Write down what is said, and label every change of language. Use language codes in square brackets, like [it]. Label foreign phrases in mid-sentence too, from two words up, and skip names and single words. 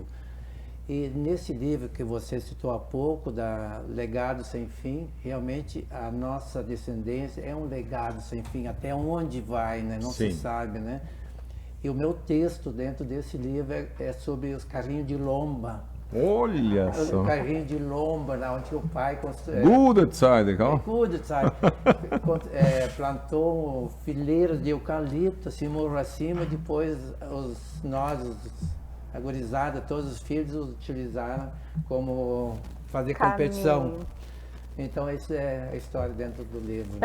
[pt] E nesse livro que você citou há pouco, da Legado Sem Fim, realmente a nossa descendência é um legado sem fim, até onde vai, né? Não se sabe, né? E o meu texto dentro desse livro é sobre os carrinhos de lomba. Olha só. O carrinho de lomba, lá onde o pai construiu. [de] Gute Zeit, então. Gute Zeit. [pt] Plantou fileiras de eucalipto, assim, morro acima, depois nós, a gurizada, todos os filhos utilizaram como fazer competição. Então, essa é a história dentro do livro.